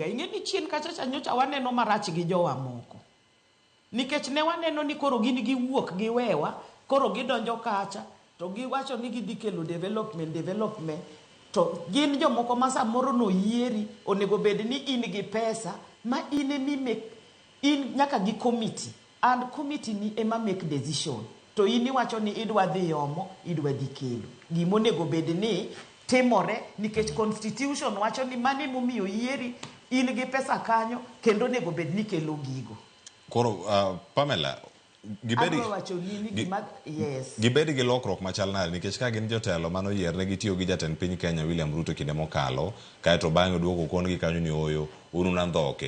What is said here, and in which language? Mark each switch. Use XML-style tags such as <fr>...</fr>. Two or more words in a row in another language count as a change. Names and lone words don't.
<luo>Ing'e ni chien kacha nyocha waneno marach gi jowa moko. Nikech ne waneno ni koro gin giwuok giwewa, koro gidonjo kacha, to giwacho ni gidhi kelo development, to gin jomoko ma samoro no yieri, onego bed ni in gi pesa, ma in nyaka gi committee,</luo> <en>and committee</en> <luo>ni ema</luo> <en>make decision.</en> <luo>To in iwacho ni idwa dhi omo, idwa dhi kelo. Gimonego bed ni timore, nikech constitution wacho ni mani momiyo yieri, in gi pesa kanyo, kendo nego bed ni kelo gigo. Koro, Pamela, gibedi gi lokruok machal nade, nikech ka gin jotelo mano yierne gitiyo gi jatend piny Kenya William Ruto kinde mokalo, kaeto bang'e oduogo kon gi kanyo ni oyo, unu nandhoke.</luo>